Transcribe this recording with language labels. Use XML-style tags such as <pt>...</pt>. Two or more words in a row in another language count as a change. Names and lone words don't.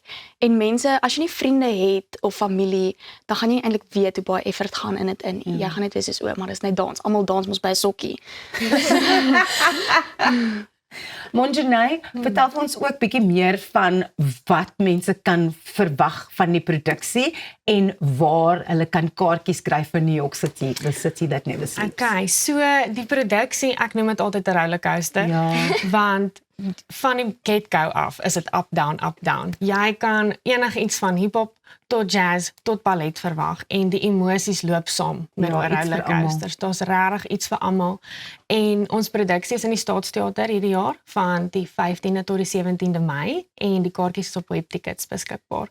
<af>En mense, as jy nie vriende het of familie, dan gaan jy eintlik weet hoe baie effort gaan in dit in. Jy gaan net wees soos maar dis net dans. Almal dans mos by 'n sokkie. Monjanay, vertel vir ons ook bietjie meer van wat mense kan verwag van die produksie en waar hulle kan kaartjies kry vir New York City, the city that never sleeps. Okay, so die produksie, ek noem dit altyd 'n rollercoaster, want van die get-go af is dit up, down. Jy kan enigiets van hiphop tot jazz tot ballet verwag en die emosies loop saam met daai rollercoasters. Daar's regtig iets vir almal. En ons produksie is in die Staatsteater hierdie jaar van die 15de tot die 17de Mei en die kaartjies is op Webtickets beskikbaar.</af>